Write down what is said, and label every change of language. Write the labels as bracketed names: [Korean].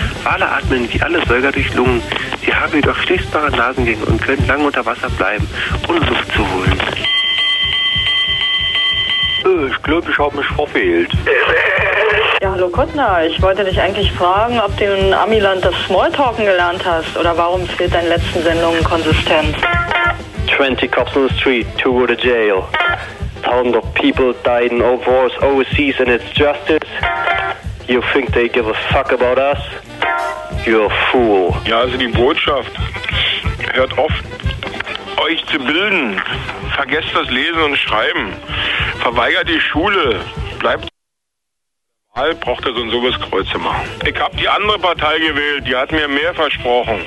[German] Wale atmen wie alle Säuger durch Lungen. Sie haben jedoch schließbare Nasengänge und können lange unter Wasser bleiben, ohne Luft zu holen. Ich glaube, ich habe mich verfehlt. Ja, hallo Kuttner, ich wollte dich eigentlich fragen, ob du in Amiland das Smalltalken gelernt hast oder warum fehlt deinen letzten Sendungen konsistent? [English] 20 cops on the street, two go to jail. Thousands of people died in wars overseas and it's justice. You think they give a fuck about us? You're a fool. [German] Ja, also die Botschaft, hört auf, euch zu bilden. Vergesst das Lesen und Schreiben. Verweigert die Schule. Bleibt. Braucht er so ein sowas Kreuz immer. Ich hab die andere Partei gewählt, die hat mir mehr versprochen.